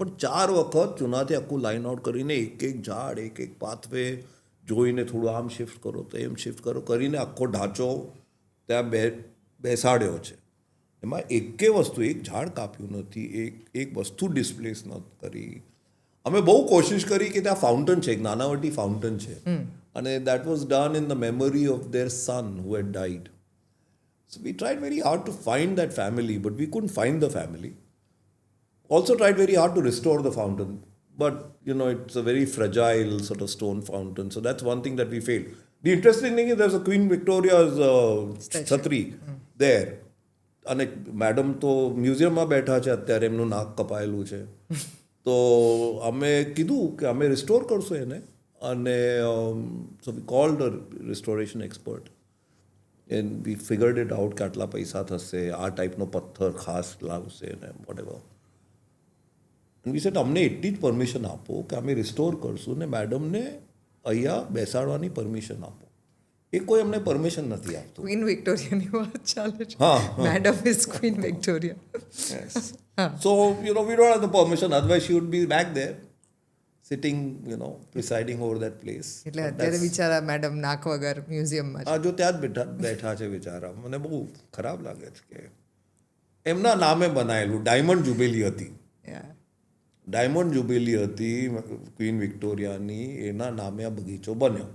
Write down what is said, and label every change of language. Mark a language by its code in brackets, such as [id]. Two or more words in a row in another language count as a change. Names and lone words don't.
[gu] પણ 4 વખત ચૂનાથી આખું [en] line out [gu] કરીને એક એક ઝાડ, એક એક પાથવે જોઈને થોડું આમ શિફ્ટ કરો તો એમ શિફ્ટ કરો કરીને આખો ઢાંચો ત્યાં બેસાડ્યો છે. એમાં એકે વસ્તુ, એક ઝાડ કાપ્યું નથી, એક વસ્તુ ડિસ્પ્લેસ નથી કરી. અમે બહુ કોશિશ કરી કે ત્યાં ફાઉન્ટન છે, એક નાનાવટી ફાઉન્ટન છે, અને [en] that was done in the memory of their son who had died. So we tried very hard to find that family, but we couldn't find the family. Also tried very hard to restore the fountain, but it's a very fragile sort of stone fountain. So that's one thing that we failed. The interesting thing is there's a Queen Victoria's છત્રી there. [gu] અને મેડમ તો મ્યુઝિયમમાં બેઠા છે અત્યારે, એમનું નાક કપાયેલું છે. તો અમે કીધું કે અમે રિસ્ટોર કરશું એને, અને [en] so we called a restoration expert and we figured it out [gu] કે આટલા પૈસા થશે, આ ટાઈપનો પથ્થર ખાસ લાવશે ને વોટેવર. [en] and we said [gu] અમને એટલી જ પરમિશન આપો કે અમે રિસ્ટોર કરશું ને મેડમને અહીંયા બેસાડવાની પરમિશન આપો. એ કોઈ અમને પરમિશન નથી આપતું. ક્વીન વિક્ટોરિયાની વાત ચાલે છે. હા, [en] madam is Queen Victoria. So, we don't have the permission, otherwise she would be back there, sitting, presiding over that place. [gu] એટલે અત્યારે બિચારા મેડમ નાક વગર મ્યુઝિયમમાં છે. હા, જો ત્યાં જ બેઠા છે બિચારા. મને બહુ ખરાબ લાગે છે કે એમના નામે બનાવેલું ડાયમંડ જુબેલી હતી. ડાયમંડ જુબેલી હતી ક્વીન વિક્ટોરિયાની, એના નામે આ બગીચો બન્યો.